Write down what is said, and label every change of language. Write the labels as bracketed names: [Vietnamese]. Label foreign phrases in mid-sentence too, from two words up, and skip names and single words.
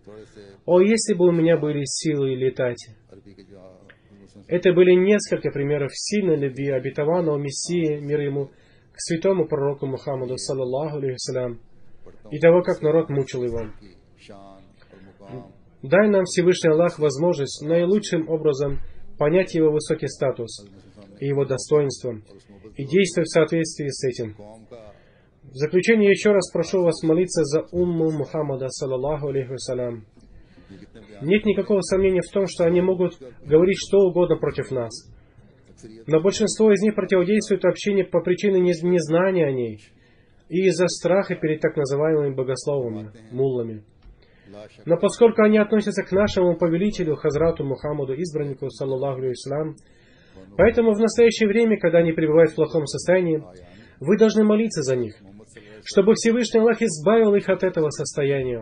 [Russian] О, если бы у меня были силы летать! Это были несколько примеров сильной любви обетованного Мессии, мир ему, к святому пророку Мухаммаду, [Arabic] صلى الله عليه, [Russian] и того, как народ мучил его. Дай нам, Всевышний Аллах, возможность наилучшим образом понять его высокий статус и его достоинство, и действовать в соответствии с этим. В заключение еще раз прошу вас молиться за умму Мухаммада, [Arabic] صلى الله عليه وسلم. [Russian] Нет никакого сомнения в том, что они могут говорить что угодно против нас. Но большинство из них противодействует общению по причине незнания о ней и из-за страха перед так называемыми богословами, муллами. Но поскольку они относятся к нашему повелителю, Хазрату Мухаммаду, избраннику, [Arabic] صلى الله عليه, [Russian] поэтому в настоящее время, когда они пребывают в плохом состоянии, вы должны молиться за них, чтобы Всевышний Аллах избавил их от этого состояния.